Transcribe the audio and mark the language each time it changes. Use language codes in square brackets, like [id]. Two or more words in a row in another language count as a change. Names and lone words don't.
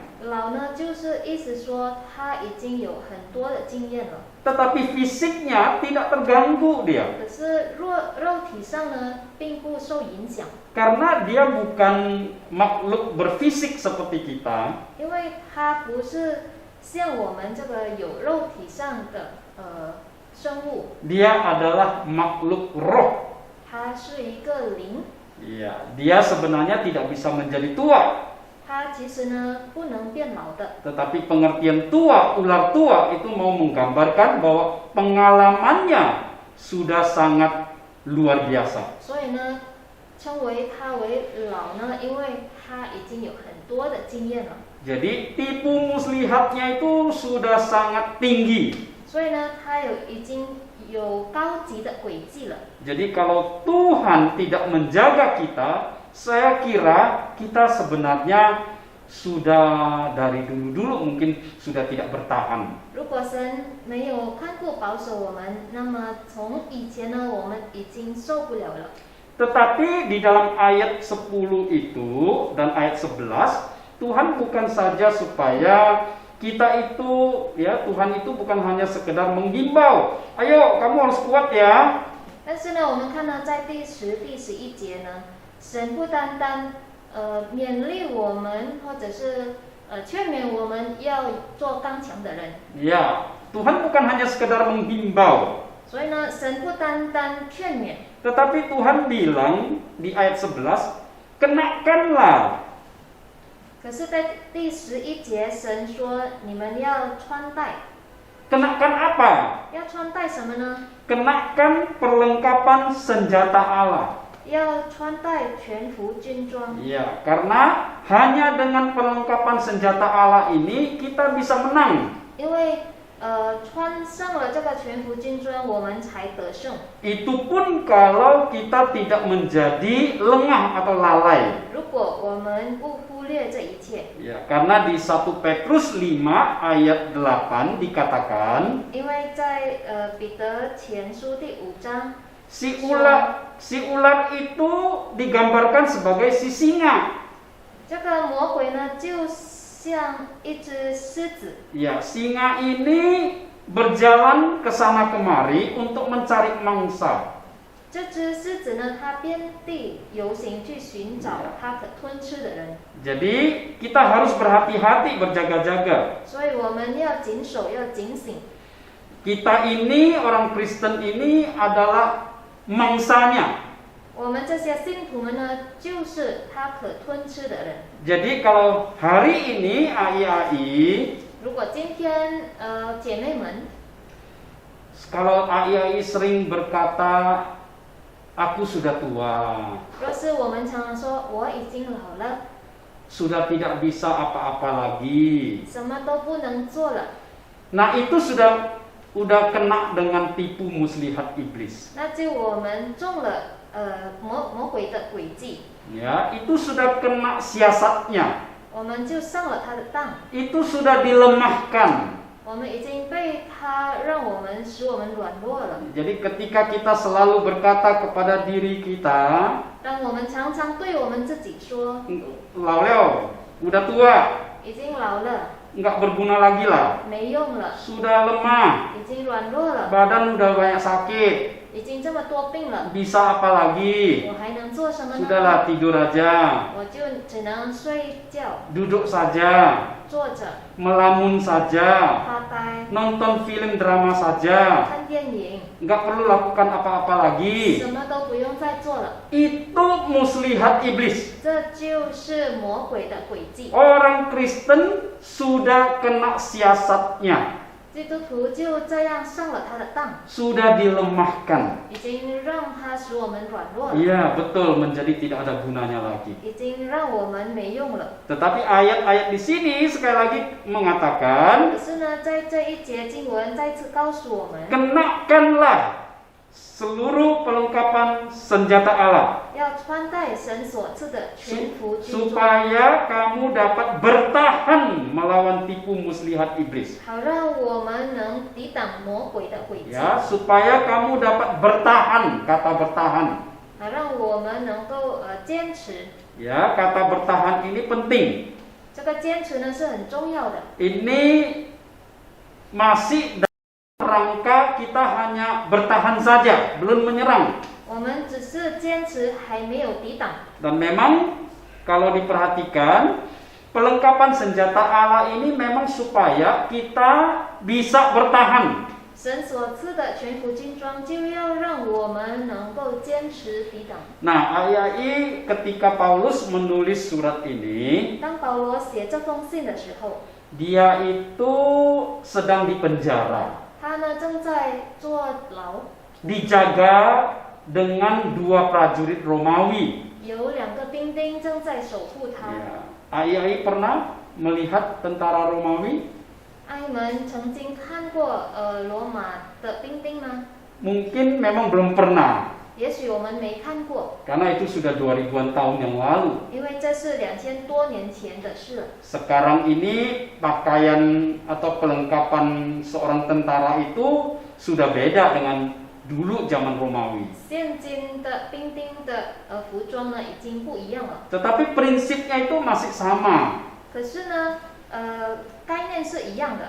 [zh] 老呢，就是意思说他已经有很多的经验了， [id] Tetapi fisiknya tidak terganggu dia. [zh] 可是肉体上呢，并不受影响， [id] Karena dia bukan makhluk berfisik seperti kita. [zh] 因为他不是像我们这个有肉体上的生物， [id] Dia adalah makhluk roh. [zh] 它是一个灵， [id] Iya, dia sebenarnya tidak bisa menjadi tua. [zh] 它其实呢不能变老的。 [id] Tetapi pengertian tua, ular tua itu mau menggambarkan bahwa pengalamannya sudah sangat luar biasa. [zh] 所以呢，称为他为老呢，因为他已经有很多的经验了。 [id] Jadi tipu muslihatnya itu sudah sangat tinggi. [zh] 所以呢，他已经有高级的轨迹了。 [id] Jadi kalau Tuhan tidak menjaga kita, saya kira kita sebenarnya sudah dari dulu-dulu mungkin sudah tidak bertahan. [zh] 如果神没有看顾保守我们，那么从以前呢，我们已经受不了了。 [id] Tetapi di dalam ayat 10 itu dan ayat 11, Tuhan bukan saja supaya kita itu, ya Tuhan itu bukan hanya sekedar menghimbau, ayo kamu harus kuat ya. [zh] 但是呢，我们看到在第10、第11节呢，神不单单勉励我们，或者是劝勉我们要做刚强的人。 [id] Ya, Tuhan bukan hanya sekedar menghimbau. [zh] 所以呢，神不单单劝勉， [id] Tetapi Tuhan bilang di ayat 11, kenakanlah. [zh] 可是，在第11节，神说你们要穿戴， [id] Kenakan apa? [zh] 要穿戴什么呢？ [id] Kenakan perlengkapan senjata Allah. [zh] 要穿戴全副军装。 [id] Ya, karena hanya dengan perlengkapan senjata Allah ini kita bisa menang. [zh] 因为穿上了这个全副军装，我们才得胜。 [id] Itu pun kalau kita tidak menjadi lengah atau lalai. [zh] 如果我们不忽略这一切， [id] Ya, karena di 1 Petrus 5 ayat 8 dikatakan, [zh] 因为在彼得前书第5章， [id] si ular itu digambarkan sebagai si singa. [zh] 这个魔鬼呢，就像一只狮子。 [id] Ya, singa ini berjalan ke sana kemari untuk mencari mangsa. [zh] 这只狮子呢，它遍地游行去寻找它可吞吃的人， [id] Jadi kita harus berhati-hati, berjaga-jaga. [zh] 所以我们要谨守，要警醒。 [id] Kita ini, orang Kristen ini adalah mangsanya. [zh] 我们这些信徒们呢，就是它可吞吃的人。 [id] Jadi kalau hari ini AI [zh] 如果今天姐妹们， [id] kalau AI sering berkata aku sudah tua, [zh] 若是我们常常说我已经老了， [id] sudah tidak bisa apa-apa lagi. [zh] 什么都不能做了， [id] Nah, itu sudah kena dengan tipu muslihat iblis. [zh] 那就我们中了魔鬼的诡计， [id] Ya, itu sudah kena siasatnya. [zh] 我们就上了他的当， [id] Itu sudah dilemahkan. [zh] 我们已经被他使我们软弱了。 [id] Jadi ketika kita selalu berkata kepada diri kita, [zh] 当我们常常对我们自己说， [id] Lauleo, udah tua, [zh] 已经老了， [id] nggak berguna lagi lah. [zh] 没用了， [id] Sudah lemah, [zh] 已经软弱了， [id] badan udah banyak sakit. [zh] 已经这么多病了， [id] Bisa apa lagi? [zh] 我还能做什么呢？ [id] Sudahlah, tidur aja, [zh] 我就只能睡觉， [id] duduk saja, [zh] 坐着 [id] melamun saja, [zh] 发呆， [id] nonton film drama saja. [zh] 看电影， [id] Nggak perlu lakukan apa-apa lagi. [zh] 什么都不用再做了。 [id] Itu muslihat iblis. [zh] 这就是魔鬼的诡计。 [id] Orang Kristen sudah kena siasatnya, [zh] 基督徒就这样上了他的当， [id] sudah dilemahkan. [zh] 已经让他使我们软弱了， [id] Iya, betul, menjadi tidak ada gunanya lagi. [zh] 已经让我们没用了。 [id] Tetapi ayat-ayat di sini sekali lagi mengatakan, [zh] 可是呢，在这一节经文再次告诉我们， [id] kenakanlah seluruh perlengkapan senjata Allah [zh] 要穿戴神所赐的全副军装， [id] supaya kamu dapat bertahan melawan tipu muslihat iblis. [zh] 好让我们能抵挡魔鬼的诡计， [id] Ya, supaya kamu dapat bertahan, kata bertahan. [zh] 好让我们能够坚持。 [id] Ya, kata bertahan ini penting. [zh] 这个坚持呢是很重要的。 [id] Ini masih dalam rangka kita hanya bertahan saja, belum menyerang. [zh] 我们只是坚持，还没有抵挡。 [id] Dan memang kalau diperhatikan, pelengkapan senjata Allah ini memang supaya kita bisa bertahan. [zh] 神所赐的全副军装，就要让我们能够坚持抵挡。 [id] Nah, ayai ketika Paulus menulis surat ini, [zh] 当保罗写这封信的时候， [id] dia itu sedang di penjara, [zh] 他呢正在坐牢， [id] dijaga dengan 2 prajurit Romawi. [zh] 有2个兵丁正在守护他。 [id] Ya. Ayai pernah melihat tentara Romawi? [zh] 阿姨们曾经看过罗马的兵丁吗？ [id] Mungkin memang belum pernah, [zh] 也许我们没看过， [id] karena itu sudah 2000-an tahun yang lalu. [zh] 因为这是2000多年前的事了。 [id] Sekarang ini pakaian atau pelengkapan seorang tentara itu sudah beda dengan dulu zaman Romawi. [zh] 现今的兵丁的服装呢已经不一样了， [id] Tetapi prinsipnya itu masih sama. [zh] 可是呢概念是一样的。